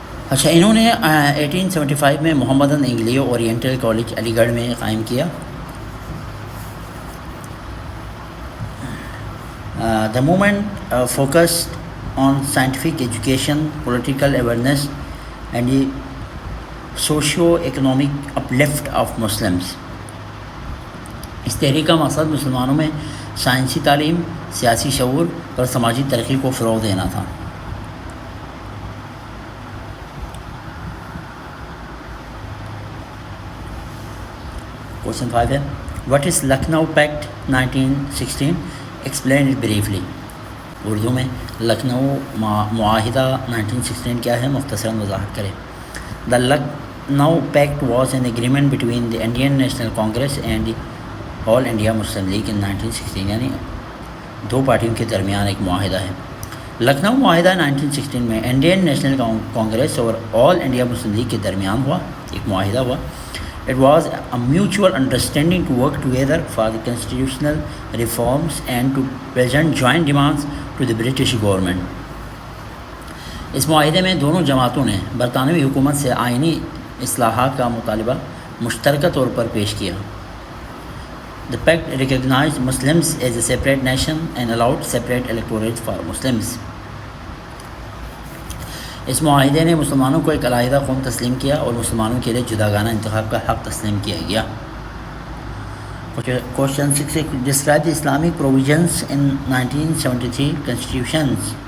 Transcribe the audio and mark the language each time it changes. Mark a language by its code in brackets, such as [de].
[ur] اچھا، انہوں نے 1875 میں محمدن انگلیو اورینٹل کالج علی گڑھ میں قائم کیا. [en] The movement focused on scientific education, political awareness and the socio-economic uplift of Muslims. [ur] اس تحریک کا مقصد مسلمانوں میں سائنسی تعلیم، سیاسی شعور اور سماجی ترقی کو فروغ دینا تھا. [en] Question 5 ہے. What is Lucknow Pact 1916? Explain it briefly. [ur] Urdu میں لکھنؤ معاہدہ 1916 کیا ہے، مختصراً وضاحت کرے. [en] The Lucknow Pact was an agreement between the Indian National Congress and the All India Muslim League in 1916. [ur] یعنی دو پارٹیوں کے درمیان ایک معاہدہ ہے. لکھنؤ معاہدہ 1916 میں انڈین نیشنل کانگریس اور آل انڈیا مسلم لیگ کے درمیان ہوا، ایک معاہدہ ہوا. [en] It was a mutual understanding to work together for the constitutional reforms and to present joint demands to the British government. [ur] اس معاہدے میں دونوں جماعتوں نے برطانوی حکومت سے آئینی اصلاحات کا مطالبہ مشترکہ طور پر پیش کیا. [en] The pact recognized Muslims as a separate nation and allowed separate electorates for Muslims. [ur] اس معاہدے نے مسلمانوں کو ایک علیحدہ قوم تسلیم کیا اور مسلمانوں کے لیے جداگانہ انتخاب کا حق تسلیم کیا گیا. [en] Question 6. Describe the Islamic provisions in 1973 constitutions.